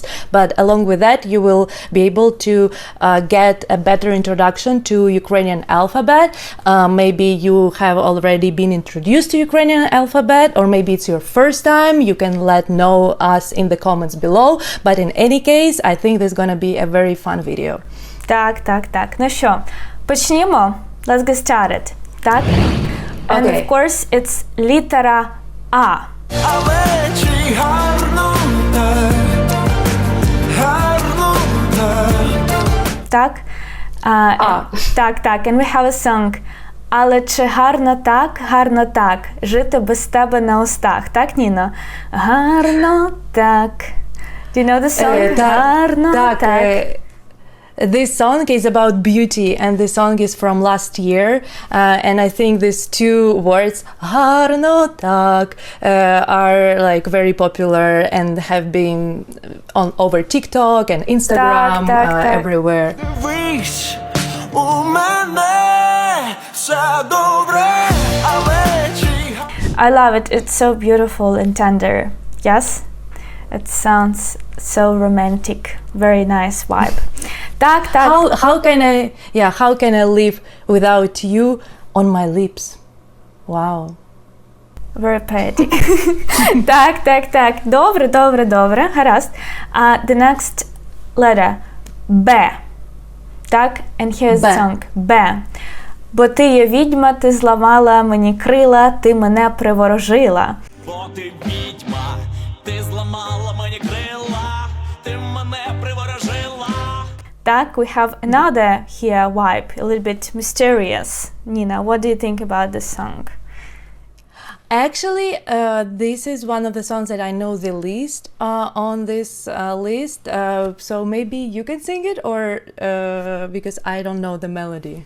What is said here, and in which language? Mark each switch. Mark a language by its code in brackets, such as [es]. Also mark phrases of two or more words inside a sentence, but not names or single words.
[en] But along with that, you will be able to get a better introduction to Ukrainian alphabet. Maybe you have already been introduced to Ukrainian alphabet, or maybe it's your first time. You can let know us in the comments below, but in any case, I think there's gonna be a very fun video. [uk] Так. Ну що, почнімо? [en] Let's get started. Так? And Okay. of course, it's [uk] літера А. Так? Так. [en] And we have a song. [uk] Але чи гарно так, жити без тебе на устах. Так, Ніно? Гарно так. [en] Do you know the song? [uk] Гарно так. [en] This song is about beauty, and the song is from last year, and I think these two words [uk] "гарно так" [en] are like very popular and have been on over TikTok and Instagram, everywhere. I love it. It's so beautiful and tender. Yes? It sounds so romantic. Very nice vibe. Так. How can I live without you on my lips? Wow. Very poetic. [uk] Так. Добре. Гаразд. [en] The next letter. B. Так, and here's the song. B. [uk] Бо ти є відьма, ти зламала мені крила, ти мене приворожила. Бо ти відьма, ти зламала мені крила, ти мене приворожила. Так, [en] we have another here vibe, a little bit mysterious. Nina, what do you think about this song? Actually, this is one of the songs that I know the least on this list. So maybe you can sing it, or because I don't know the melody.